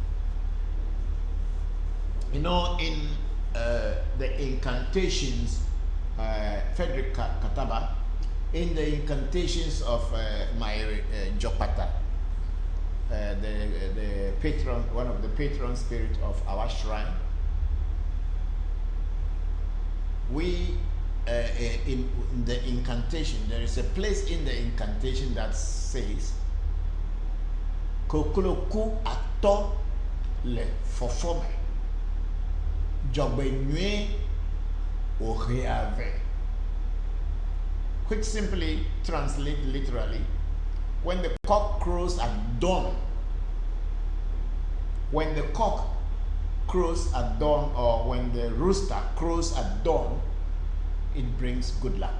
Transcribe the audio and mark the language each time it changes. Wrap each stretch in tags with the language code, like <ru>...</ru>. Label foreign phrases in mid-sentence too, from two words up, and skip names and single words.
<en>You know, in the incantations, Frederick Kataba, in the incantations of my Jopata, the patron, one of the patron spirits of our shrine, we in the incantation, there is a place in the incantation that says</en> <ee>kokoloku ato le fofome jogbenue oreave, which simply translates literally, when the cock crows at dawn. When the cock crows at dawn, or when the rooster crows at dawn, it brings good luck.</ee>